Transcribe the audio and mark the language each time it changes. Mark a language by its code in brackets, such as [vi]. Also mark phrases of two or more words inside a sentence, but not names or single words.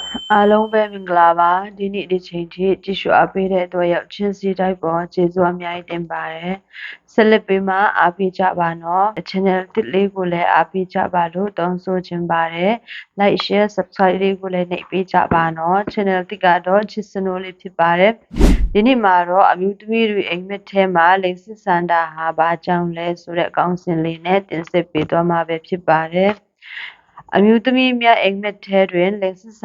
[my] အားလုံးပဲမင်္ဂလာပါဒီနေ့ဒီချိန်ထိကြည့်ရှုအားပေးတဲ့အတွက်ရောက်ချင်းစီတိုက်ပေါ်ကျေးဇူးအများကြီးတင်ပါတယ်ဆက်လက်ပြီးမှအားပေးကြပါနော် channel တစ်လေးကိုလည်းအားပေးကြပါလို့တောင်းဆိုချင်ပါတယ် [en] like share subscribe [my] လေးကိုလည်းနှိပ်ပေးကြပါနော် channel တစ်ကတော့ချစ်စ နိုးလေးဖြစ်ပါတယ်ဒီနေ့မှာတော့အမျိုးသမီးတွေအိမ်မက်ထဲမှာလိင်စစ်စန္ဒာဟာဘာကြောင့်လဲဆိုတဲ့အကောင်းစဉ်လေးနဲ့တင်ဆက်ပေးသွားမှာပဲဖြစ်ပါတယ်အမျိုးသမီးများအိမ်မက်ထဲတွင်လိင်စစ်ဆ